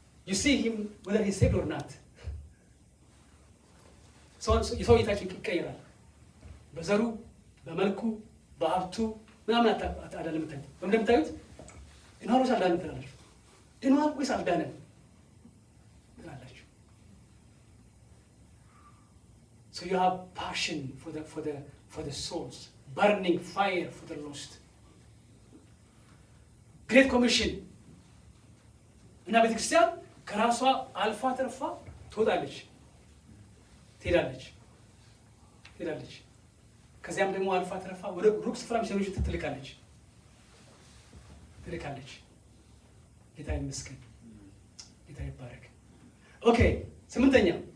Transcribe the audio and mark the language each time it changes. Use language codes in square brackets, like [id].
[en] You see him whether he's saved or not. So you saw it actually [am] ይቀየራል። በዘሩ በመልኩ በሀብቱ ምናምን አይደለም የምታዩት። እንደምታዩት ድኗል ወይስ አልዳንም ትላላችሁ? ድኗል ወይስ አልዳንም ትላላችሁ? [en] So you have passion for the souls, burning fire for the lost. [am] Great Commission እና ቤተክርስቲያን ከራሷ አልፋ ተርፋ ትወጣለች፣ ትሄዳለች። ከዚያም ደግሞ አልፋ ተርፋ ወደ ሩቅ ስፍራ ሚሽነሪዎች ትልካለች። ጌታ ይመስገን፣ ጌታ ይባረክ። ኦኬ፣ 8ኛ